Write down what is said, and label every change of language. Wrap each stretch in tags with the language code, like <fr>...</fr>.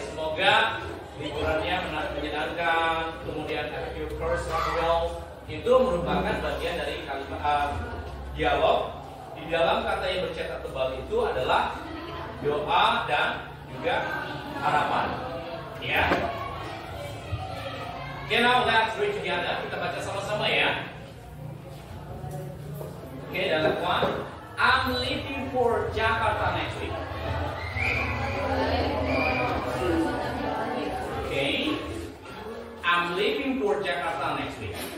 <id>Semoga liburannya menyenangkan.</id> <en>Kemudian your course run well.</en> <id>Itu merupakan bagian dari kalimat dialog. Di dalam kata yang bercetak tebal itu adalah doa dan juga harapan. Ya.</id> <en>Okay, now let's read together.</en> <id>Kita baca sama-sama ya.</id> <en>Okay, dialog 1. I'm leaving for Jakarta next week. Okay. I'm leaving for Jakarta next week.</en>